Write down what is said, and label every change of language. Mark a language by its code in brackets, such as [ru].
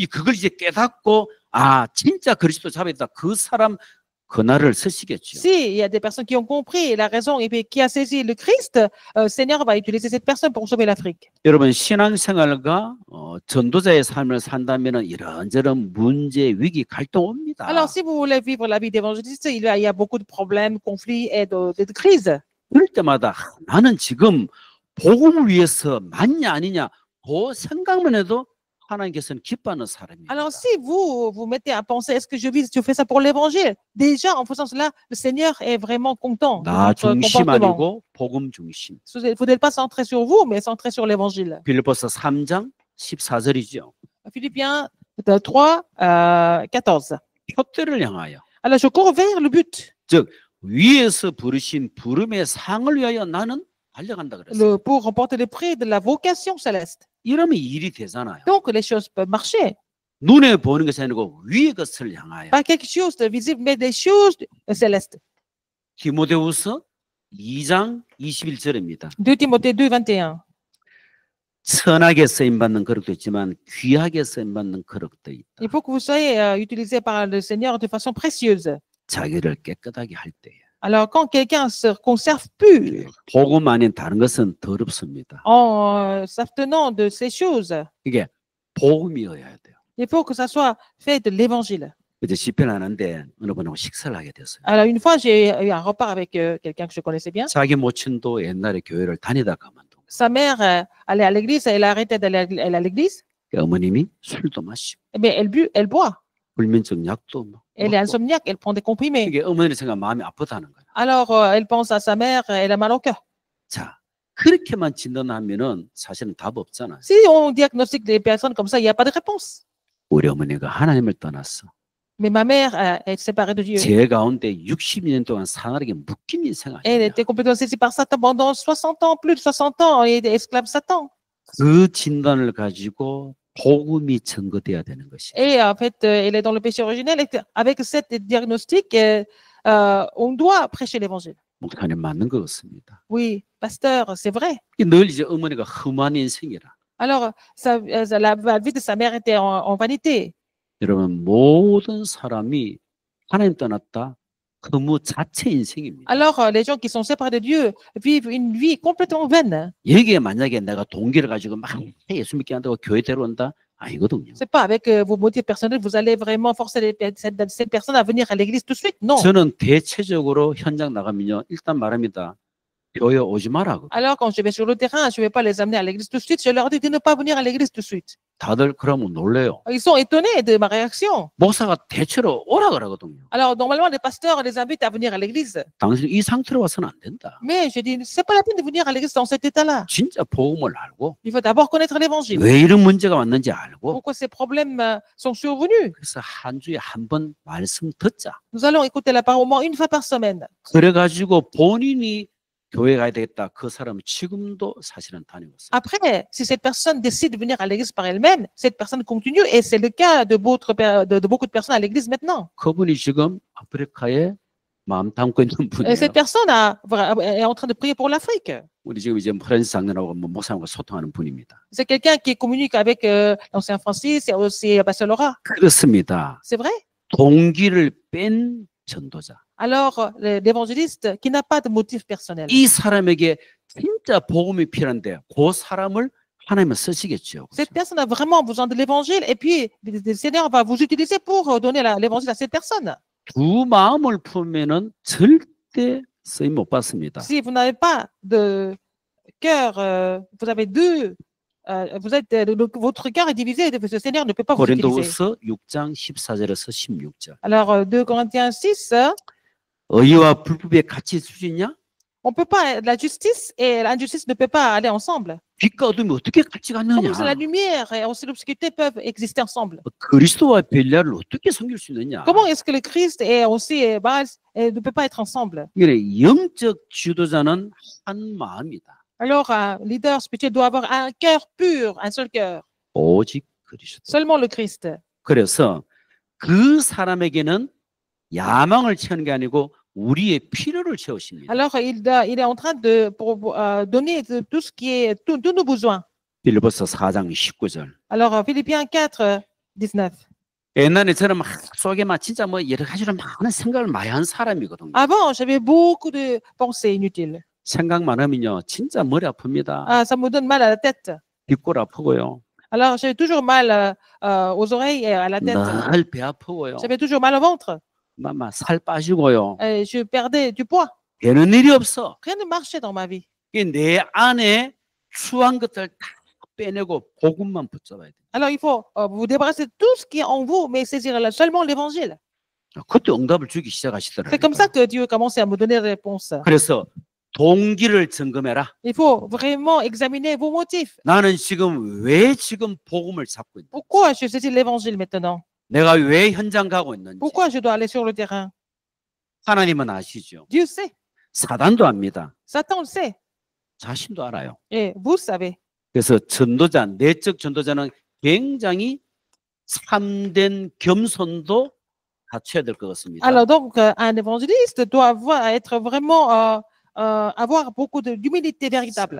[ko] 그걸 이제 깨닫고 아 진짜 그리스도 잡았다. 그 사람 그날을 쓰시겠죠. [fr] Si il y a des personnes qui ont compris la raison et puis qui a saisi le Christ, Seigneur va utiliser cette personne pour sauver l'Afrique. [ko] 여러분 신앙생활과 전도자의 삶을 산다면 이런저런 문제, 위기, 갈등 옵니다. [fr] Alors, si vous voulez vivre la vie d'évangéliste, il y a beaucoup de problèmes, conflits et de crises. [ko] 그럴 때마다 나는 지금 복음을 위해서 맞냐 아니냐 그 생각만 해도 하나님께서는 기뻐하는 사람이에요. [fr] Alors, si vous mettez à penser, est-ce que je fais ça pour l'évangile? Déjà, en faisant cela, le Seigneur est vraiment content de [ko] 나 [fr] votre [ko] 중심 [fr] comportement. [ko] 아니고 복음 중심. [fr] Il ne faudrait pas centrer sur vous, mais centrer sur l'évangile. [ko] 빌립보서 3장 14절이죠. [fr] Philippiens 3, 14. [ko] 표대를 향하여 [fr] Alors, je cours vers le but, [ko] 위에서 부르신 부름의 상을 위하여 나는 달려간다 그랬어요. [fr] pour remporter le prix de la vocation céleste. [ko] 이러면 일이 되잖아요. [fr] Donc, les choses peuvent marcher. [ko] 눈에 보는 것이 아니고 위의 것을 향하여. [fr] Pas quelque chose de visible, mais des choses célestes. [ko] 디모데후서 2장 21절입니다. [fr] 2 Timothée 2, 21. [ko] 선하게 쓰임받는 그릇도 있지만 귀하게 쓰임받는 그릇도 있다. [fr] Il faut que vous soyez utilisé par le Seigneur de façon précieuse. [ko] 자기를 깨끗하게 할 때에 [fr] Alors, quand quelqu'un se conserve pur [ko] 복음 아닌 다른 것은 더럽습니다. [fr] en s'abstenant de ces choses, [ko] 이게 복음이어야 돼요. [fr] il faut que ça soit fait de l'évangile. [ko] 이제 집회를 하는데 어느 분하고 식사를 하게 됐어요. [fr] Alors, une fois, j'ai eu un repas avec quelqu'un que je connaissais bien. [ko] 자기 모친도 옛날에 교회를 다니다가 그만둔 거예요. [fr] Sa mère allait à l'église, elle a arrêté d'aller à l'église, [ko] 어머님이 술도 마시고 [fr] mais elle boit. [ko] 불면증 약도 [fr] Elle est [ko] 먹고. [fr] insomniaque, elle prend des comprimés. [ko] 이게 어머니 생각 마음이 아프다는 거예요. [fr] Alors, elle pense à sa mère, elle a mal au cœur. [ko] 자, 그렇게만 진단하면은 사실은 답 없잖아요. [fr] Si on diagnostique des personnes comme ça, il n'y a pas de réponse. [ko] 우리 어머니가 하나님을 떠났어. [fr] Mais ma mère est séparée de Dieu. [ko] 제 가운데 60년 동안 사나리게 묶인 인생 [fr] Elle [ko] 아니냐. [fr] était complètement saisie par Satan pendant 60 ans, plus de 60 ans, elle était esclave de Satan. [ko] 그 진단을 가지고 복음이 증거돼야 되는 것이. [fr] Et en fait, elle est dans le péché originel. Et avec cette diagnostic, on doit prêcher l'évangile. [ko] 목사님 맞는 것 같습니다. [fr] Oui, pasteur, c'est vrai. [ko] 늘 이제 어머니가 험한 인생이라. [fr] Alors, la vie de sa mère était en vanité. [ko] 여러분 모든 사람이 하나님 떠났다 허무 자체 인생입니다. [fr] Alors, les gens qui sont séparés de Dieu vivent une vie complètement vaine. [ko] 여기에 만약에 내가 동기를 가지고 막 예수 믿게 한다고 교회 데려온다? 아니거든요. [fr] C'est pas avec vos motifs personnels, vous allez vraiment forcer cette personne à venir à l'église tout de suite. Non. [ko] 저는 대체적으로 현장 나가면요. 일단 말합니다. 교회 오지 마라. [fr] Alors, quand je vais sur le terrain, je ne vais pas les amener à l'église tout de suite. Je leur dis de ne pas venir à l'église tout de suite. [ko] 다들 그러면 놀래요. [fr] Ils sont étonnés de ma réaction. [ko] 목사가 대체로 오라 그러거든요. [fr] Alors, normalement, les pasteurs les invitent à venir à l'église. [ko] 당신 이 상태로 와서는 안 된다. [fr] Mais je dis, c'est pas la peine de venir à l'église dans cet état-là. [ko] 진짜 복음을 알고 [fr] Il faut d'abord connaître l'évangile. [ko] 왜 이런 문제가 왔는지 알고 [fr] Pourquoi ces problèmes sont survenus? [ko] 그래서 한 주에 한 번 말씀 듣자. [fr] Nous allons écouter la parole au moins une fois par semaine. [ko] 그래가지고 본인이 교회 가야 되겠다. 그 사람은 지금도 사실은 다니고 있어요. [fr] Après, si cette personne décide de venir à l'église par elle-même, cette personne continue et c'est le cas de beaucoup de personnes à l'église maintenant. [ko] 그분이 지금 아프리카에 마음 담고 있는 [fr] Et [ko] 분이에요. [fr] cette personne est en train de prier pour l'Afrique. [ko] 우리 지금 이제 프란스 장로하고 목사님과 소통하는 분입니다. [fr] C'est quelqu'un qui communique avec l'ancien Francis et aussi Pasteur Laura. [ko] 그렇습니다. [fr] C'est vrai? [ko] 동기를 뺀 전도자. [fr] Alors, l'évangéliste qui n'a pas de motif personnel. [ko] 이 사람에게 진짜 복음이 필요한데 그 사람을 하나님은 쓰시겠죠. [fr] Cette personne a vraiment besoin de l'évangile et puis le Seigneur va vous utiliser pour donner l'évangile à cette personne. [ko] 두 마음을 품으면은 절대 쓰임 못 받습니다. [fr] Si vous n'avez pas de cœur, vous avez deux, votre cœur est divisé, le Seigneur ne peut pas vous utiliser. [ko] 고린도후서 6장 14절에서 16절. [fr] Alors, 2 Corinthiens 6, [ko] 의와 불법의 같이 있을 수 있냐? [fr] on peut pas, la justice et l'injustice ne peuvent pas aller ensemble. [ko] 빛과 어둠이 어떻게 같이 갔느냐? [fr] Comme la lumière et aussi l'obscurité peuvent exister ensemble. [ko] 그리스도와 벨리아를 어떻게 섬길 수 있느냐? [fr] Comment est-ce que le Christ et aussi Baal ne peuvent pas être ensemble? [ko] 이게 영적 지도자는 한 마음이다. [fr] Alors, un leader spirituel doit avoir un cœur pur, un seul cœur. [ko] 오직 그리스도. [fr] Seulement le Christ. [ko] 그래서 그 사람에게는 야망을 채우는 게 아니고 우리의 필요를 채우십니다. [fr] Alors, il est en train de donner tout ce qui est, tous nos besoins. [ko] 빌립보서 4장 19절. [fr] Alors, Philippiens 4, 19. [ko] 옛날에 저는 막 속에 막 진짜 뭐 여러 가지로 많은 생각을 많이 한 사람이거든요. [fr] Avant, j'avais beaucoup de pensées inutiles. [ko] 생각만 하면요, 진짜 머리 아픕니다. [fr] Ah, ça me donne mal à la tête. [ko] 뒷골 아프고요. [fr] Alors, j'avais toujours mal aux oreilles et à la tête. [ko] 늘 배 아프고요. [fr] J'avais toujours mal au ventre. [ko] 막 살 빠지고요. [fr] Et je perdais du poids. [ko] 되는 일이 없어. [fr] Rien ne marchait dans ma vie. [ko] 내 안에 추한 것들 다 빼내고 복음만 붙잡아야 돼. [fr] Alors, il faut vous débarrasser de tout ce qui est en vous, mais saisir seulement l'évangile. [ko] 그때 응답을 주기 [fr] C'est [ko] 시작하시더라고요. [fr] comme ça que Dieu a commencé à me donner des réponses. [ko] 그래서 동기를 점검해라. [fr] Il faut vraiment examiner vos motifs. [ko] 나는 지금 왜 지금 복음을 잡고 있는지, [fr] Pourquoi je saisis l'évangile maintenant? [ko] 내가 왜 현장 가고 있는지 [fr] Pourquoi je dois aller sur le terrain? [ko] 하나님은 아시죠. [fr] Dieu sait. [ko] 사단도 압니다. [fr] Satan le sait. [ko] 자신도 알아요. [fr] Et vous savez. [ko] 그래서 전도자, 내적 전도자는 굉장히 참된 겸손도 갖춰야 될 것 같습니다. [fr] Alors donc, un évangéliste doit être vraiment, avoir beaucoup d'humilité véritable.